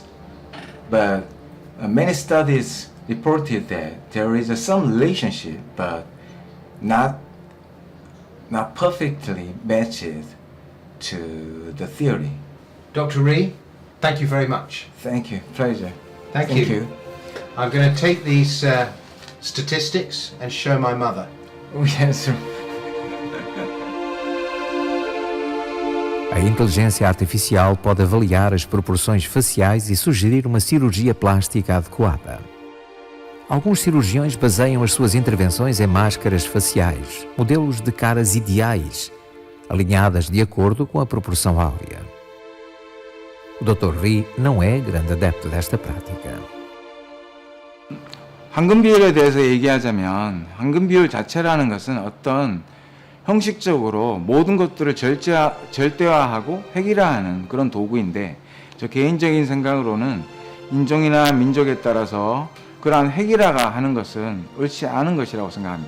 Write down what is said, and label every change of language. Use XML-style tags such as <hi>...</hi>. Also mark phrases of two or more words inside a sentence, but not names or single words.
<en>But many studies reported that there is some relationship, but not perfectly matched to the theory. Dr. Ree, thank you very much. Thank you. Pleasure. Thank you. I'm going to take these statistics and show my mother. Oh, yes.</en> <pt>A inteligência artificial pode avaliar as proporções faciais e sugerir uma cirurgia plástica adequada. Alguns cirurgiões baseiam as suas intervenções em máscaras faciais, modelos de caras ideais, alinhadas de acordo com a proporção áurea. O Dr. Ri não é grande adepto desta prática.</pt> <ko>황금 비율에 대해서 얘기하자면 황금 비율 자체라는 것은 어떤 형식적으로 모든 것들을 절대화하고 획일화하는 그런 도구인데 저 개인적인 생각으로는 인종이나 민족에 따라서 그러한 획일화가 하는 것은 옳지 않은 것이라고 생각합니다.</ko>